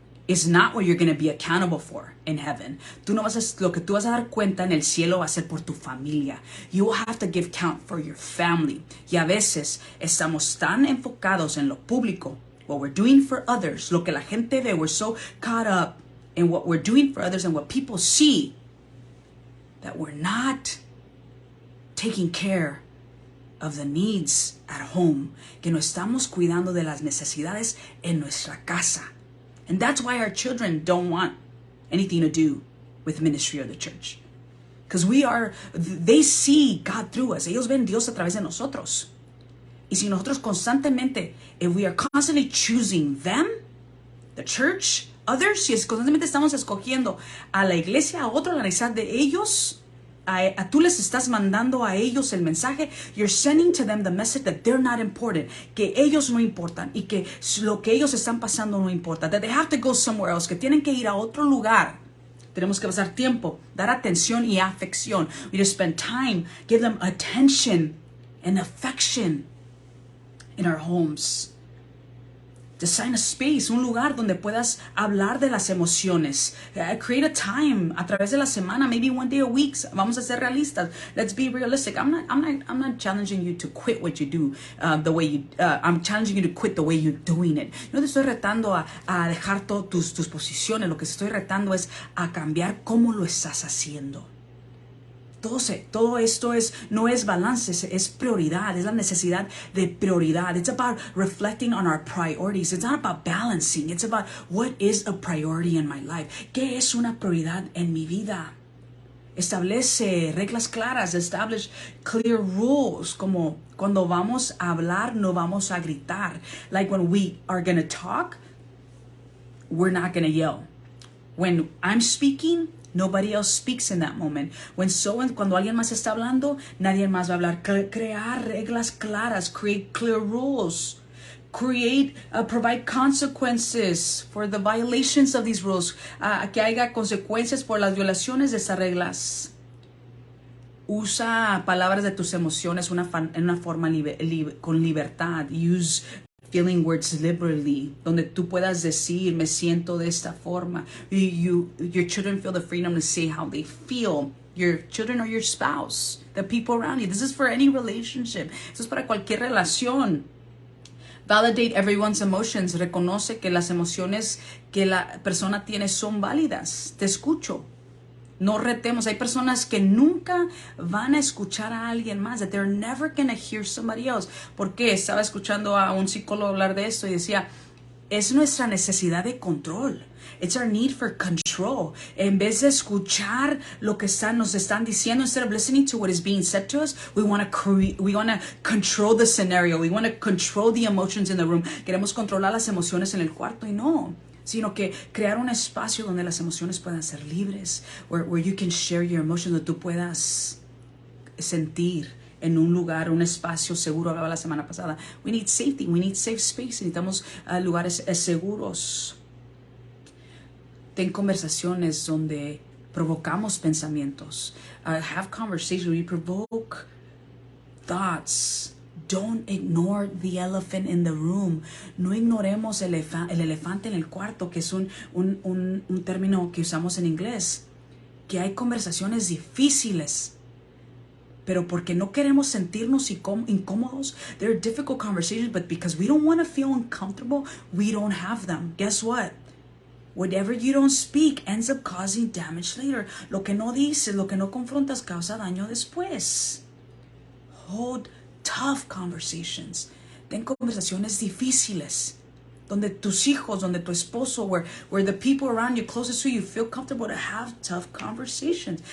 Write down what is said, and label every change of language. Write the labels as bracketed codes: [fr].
[en] is not what you're going to be accountable for in heaven. [es] Lo que tú vas a dar cuenta en el cielo va a ser por tu familia. [en] You will have to give count for your family. [es] Y a veces estamos tan enfocados en lo público, [en] what we're doing for others, [es] lo que la gente ve. [en] We're so caught up in what we're doing for others and what people see that we're not taking care of the needs at home, [es] que no estamos cuidando de las necesidades en nuestra casa. [en] And that's why our children don't want anything to do with ministry or the church. Because they see God through us. [es] Ellos ven Dios a través de nosotros. Y si nosotros constantemente, [en] if we are constantly choosing them, the church, others, [es] si constantemente estamos escogiendo a la iglesia, a otro, la necesidad de ellos, tú les estás mandando a ellos el mensaje, [en] you're sending to them the message that they're not important, [es] que ellos no importan y que lo que ellos están pasando no importa, [en] that they have to go somewhere else, [es] que tienen que ir a otro lugar. Tenemos que pasar tiempo, dar atención y afección. [en] We just spend time, give them attention and affection in our homes. Design a space, [es] un lugar donde puedas hablar de las emociones. [en] Create a time [es] a través de la semana, [en] maybe one day a week. [es] Vamos a ser realistas. [en] Let's be realistic. I'm not challenging you to quit what you do the way you. I'm challenging you to quit the way you're doing it. [es] No te estoy retando a dejar todas tus posiciones. Lo que te estoy retando es a cambiar cómo lo estás haciendo. Todo esto no es balance, es prioridad, es la necesidad de prioridad. [en] It's about reflecting on our priorities. It's not about balancing. It's about what is a priority in my life. [es] ¿Qué es una prioridad en mi vida? Establece reglas claras, [en] establish clear rules, [es] como cuando vamos a hablar no vamos a gritar. [en] Like when we are going to talk, we're not going to yell. When I'm speaking, nobody else speaks in that moment. [es] Cuando alguien más está hablando, nadie más va a hablar. Crear reglas claras, [en] create clear rules, provide consequences for the violations of these rules. [es] Que haya consecuencias por las violaciones de esas reglas. Usa palabras de tus emociones en una forma con libertad. [en] Use feeling words liberally, [es] donde tú puedas decir, me siento de esta forma. [en] Your children feel the freedom to say how they feel. Your children or your spouse, the people around you. This is for any relationship. [es] Esto es para cualquier relación. [en] Validate everyone's emotions. [es] Reconoce que las emociones que la persona tiene son válidas. Te escucho. No retemos. Hay personas que nunca van a escuchar a alguien más. [en] That they're never going to hear somebody else. [es] ¿Por qué? Estaba escuchando a un psicólogo hablar de esto y decía, es nuestra necesidad de control. [en] It's our need for control. [es] En vez de escuchar lo que nos están diciendo, [en] instead of listening to what is being said to us, we want to control the scenario. We want to control the emotions in the room. [es] Queremos controlar las emociones en el cuarto y no. Sino que crear un espacio donde las emociones puedan ser libres, [en] where you can share your emotions, [es] donde tú puedas sentir en un lugar, un espacio seguro. Hablaba la semana pasada. [en] We need safety, we need safe space. [es] Necesitamos lugares seguros. Ten conversaciones donde provocamos pensamientos. [en] Have conversations where you provoke thoughts. Don't ignore the elephant in the room. [es] No ignoremos el elefante en el cuarto, que es un término que usamos en inglés. Que hay conversaciones difíciles, pero porque no queremos sentirnos incómodos. [en] There are difficult conversations, but because we don't want to feel uncomfortable, we don't have them. Guess what? Whatever you don't speak ends up causing damage later. [es] Lo que no dices, lo que no confrontas, causa daño después. [en] Hold tough conversations. [es] Ten conversaciones difíciles, donde tus hijos, donde tu esposo, [en] where the people around you closest to you feel comfortable to have tough conversations.